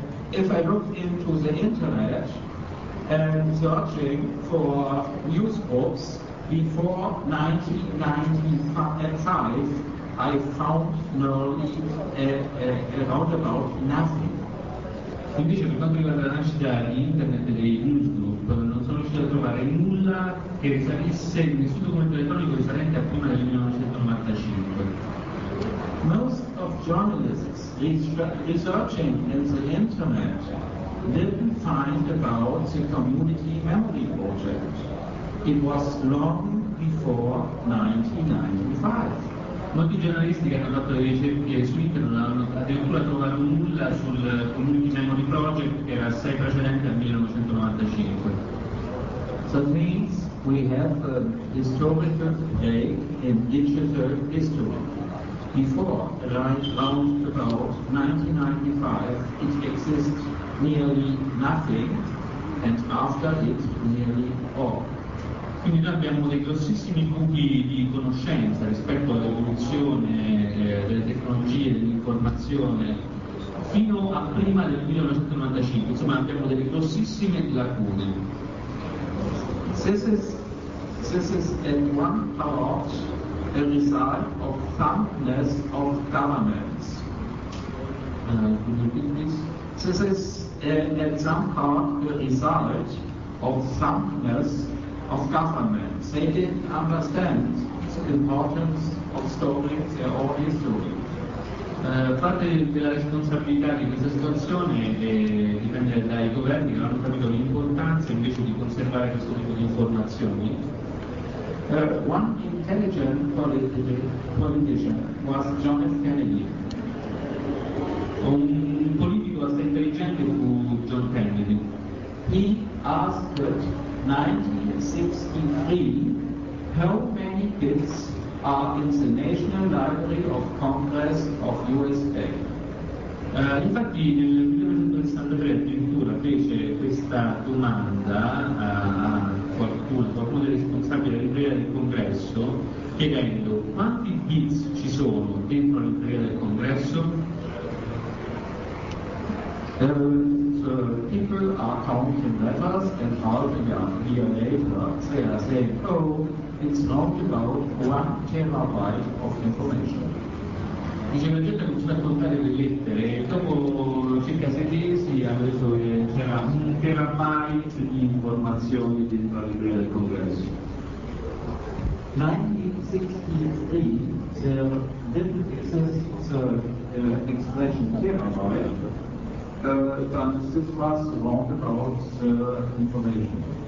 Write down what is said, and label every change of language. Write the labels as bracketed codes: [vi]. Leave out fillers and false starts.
[en] If I look into the internet and searching for news books before 1995, I found nearly about nothing. [it] Invece per quanto riguarda la nascita di internet e dei newsgroup, non sono riuscito a trovare nulla che risalisse, nessun documento elettronico risalente a prima del 1995. [en] Most of journalists researching in the internet didn't find about the Community Memory Project. It was long before 1995. [it] Molti giornalisti che hanno fatto le ricerche su internet non hanno addirittura trovato nulla sul Community Memory Project che era assai precedente al 1995. [en] So it means we have a historical day in digital history. Before, right around about 1995, it exists nearly nothing, and after it, nearly all. [it] Quindi noi abbiamo dei grossissimi buchi di conoscenza rispetto all'evoluzione delle tecnologie, dell'informazione, fino a prima del 1995, insomma abbiamo delle grossissime lacune. [en] This is in one part a result of thumbness of governments. Can you repeat this? This is in some part a result of thumbness of government. They didn't understand the importance of storing their own history. [it] Parte della responsabilità di questa situazione dipende dai governi che non hanno capito l'importanza invece di conservare questo tipo di informazioni. [en] One intelligent politician was John F. Kennedy. [it] Un politico assai intelligente fu John Kennedy. [en] He asked 1963, how many kids are in the National Library of Congress of USA? [it] Infatti nel 1963 addirittura fece questa domanda a qualcuno dei responsabili della Libreria del Congresso, chiedendo quanti kids ci sono dentro la Libreria del Congresso? [en] So people are counting letters and all the year later they are saying, oh, it's not about 1 terabyte of information. [it] Dice la gente comincia a contare le lettere e dopo circa 6 mesi ha detto che c'era 1 terabyte di informazioni dentro la libreria del congresso. [en] 1963 there didn't exist the expression terabyte. This was wrong about information.